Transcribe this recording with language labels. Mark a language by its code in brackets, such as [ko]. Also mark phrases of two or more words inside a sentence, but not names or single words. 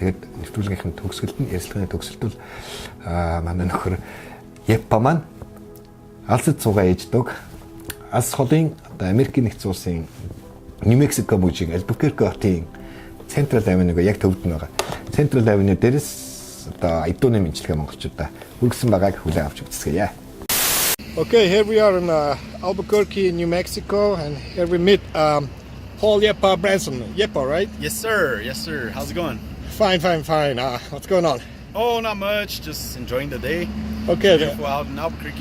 [mn] Тэгээд нэвтрүүлгийнхын төгсгөлд нь ярилцлагын төгсөлд бол манай нөхөр Япон маань алсад цугаа ээждэг. Алс холын одоо Америкийн нэгдсэн улсын Нью Мексико мужийн Альбукерке хотын Central Avenue-г яг төвд нь байгаа. Central Avenue дээрээс одоо эдүүний мэдлэгээ монголчуудаа хүргэсэн байгааг хүлээн авч үзцгээе. [en] Okay, here we are in Albuquerque, New Mexico, and here we meet Paul Yepa Branson. Yepa, right? Yes, sir. Yes, sir. How's it going? Fine. What's going on? Oh, not much. Just enjoying the day. Okay. Beautiful out in Albuquerque.